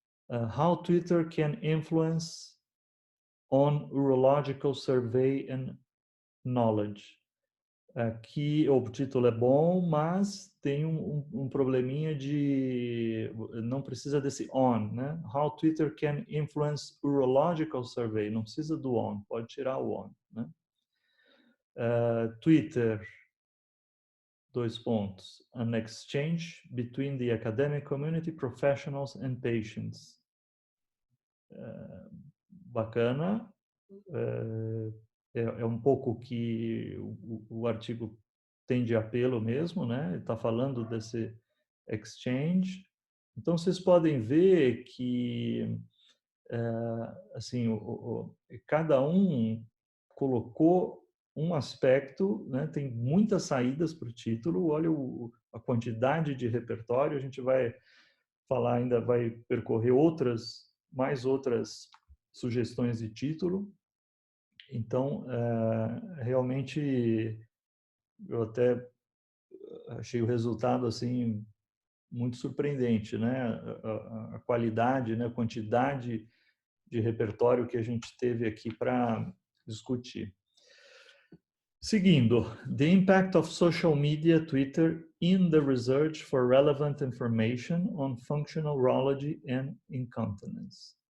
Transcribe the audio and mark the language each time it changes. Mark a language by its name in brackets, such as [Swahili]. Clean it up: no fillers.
[English] How Twitter can influence on urological survey and knowledge. [Portuguese] Aqui o título é bom, mas tem um probleminha de não precisa desse on, né? [English] How Twitter can influence urological survey. [Portuguese] Não precisa do on, pode tirar o on, né? Twitter, dois pontos. [English] An exchange between the academic community, professionals and patients. [Portuguese] Bacana. É um pouco que o artigo tem de apelo mesmo, né? Está falando desse exchange. Então, vocês podem ver que, assim, cada um colocou um aspecto, né? Tem muitas saídas para o título. Olha a quantidade de repertório. A gente vai falar, ainda vai percorrer mais outras sugestões de título. Então, realmente, eu até achei o resultado assim muito surpreendente, né? A qualidade, né? A quantidade de repertório que a gente teve aqui para discutir. Seguindo, [English] the impact of social media, Twitter, in the research for relevant information on functional urology and incontinence.